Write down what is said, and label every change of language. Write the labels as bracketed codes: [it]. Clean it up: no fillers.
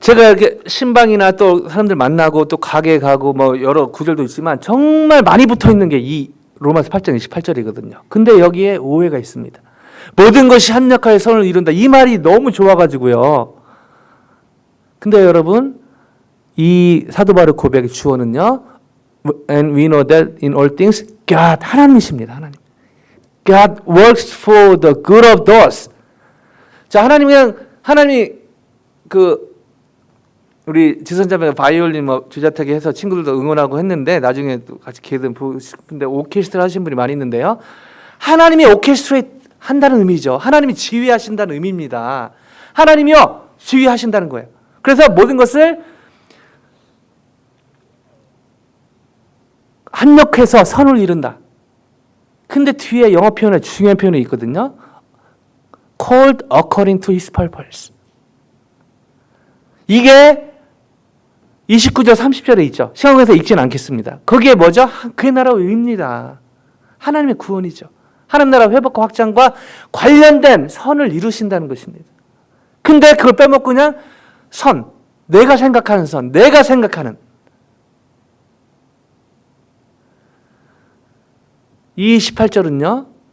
[ko] 제가 이렇게 신방이나 또 사람들 만나고 또 가게 가고 뭐 여러 구절도 있지만 정말 많이 붙어 있는 게 이 로마서 8장 28절이거든요. 근데 여기에 오해가 있습니다. 모든 것이 합력하여 선을 이룬다. 이 말이 너무 좋아가지고요. 근데 여러분, 이 사도 바울의 고백의 주어는요. [en] And we know that in all things God, [ko] 하나님이십니다. 하나님. [en] God works for the good of those. [ko] 자, 하나님이 우리 지선자매가 바이올린 뭐 주자택에 해서 친구들도 응원하고 했는데 나중에 또 같이 기회되면 보고 싶은데 오케스트라 하신 분이 많이 있는데요. 하나님이 오케스트레이트 한다는 의미죠. 하나님이 지휘하신다는 의미입니다. 하나님이요 지휘하신다는 거예요. 그래서 모든 것을 합력해서 선을 이룬다. 근데 뒤에 영어 표현에 중요한 표현이 있거든요. [en] Called according to his purpose. [ko] 이게 29절 30절에 있죠. 시간에서 읽지는 않겠습니다. 거기에 뭐죠? 그의 나라의 의입니다. 하나님의 구원이죠. 하나님 나라 회복과 확장과 관련된 선을 이루신다는 것입니다. 근데 그걸 빼먹고 그냥 선, 내가 생각하는 선, 내가 생각하는 이 18절은요.